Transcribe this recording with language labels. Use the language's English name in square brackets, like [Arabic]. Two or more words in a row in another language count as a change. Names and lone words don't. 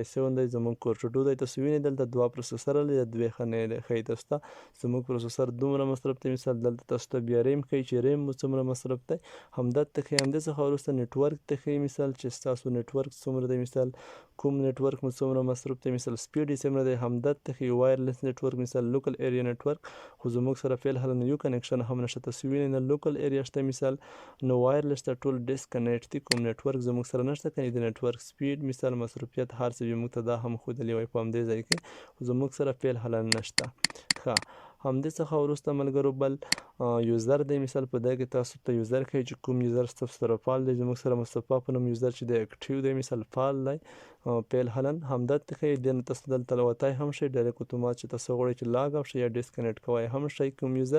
[Pashto] 7 دی زموږ کورټ 2 دی تاسو وینئ دلته دوه پروسیسره لري دوې ښایي تاسو ته زموږ پروسیسر دومره مصرف دی مثال دلته تاسو ته بیا ریم ښایي چې ریم مو څومره مصرف دی همدلته ښایي همدې څخه وروسته نیټورک ته ښایي مثال چې ستاسو نیټورک څومره دی مثال کوم نیټورک مو څومره مصروف دی مثال سپیډ یې څومره دی همدلته ښایي [English] wireless network [Pashto] مثال [English] local area network [Pashto] خو زموږ سره فعل حالا یو کنیکشن هم نشته تاسو وینئ نه [English] local area [Pashto] شته مثال نو وایرلیس ته ټول ډسکنیکټ دي کوم نیټورک زموږ سره نشته که د [English] network speed [Pashto] مثال مصروفیت هر څه موږ ته دا هم ښودلی وای په همدې ځای کې خو زموږ سره فعل حالا نشته ښه همدې څخه وروسته ملګرو بل یوزر دی مثال په دې کې تاسو ته یوزر ښایي چې کوم یوزر ستاسو سره فعال دی زموږ سره مصطفی په نوم یوزر چې دی اکټیو دی مثال فعال دی پیل حالن همدرد ته ښیي. دې نه تاسو دلته وتای هم شئ، ډایرکټ اتومات چې تاسو غواړئ چې [English] log out [Pashto] شئ یا ډسکنیکټ کوئ هم شئ کوم یوزر.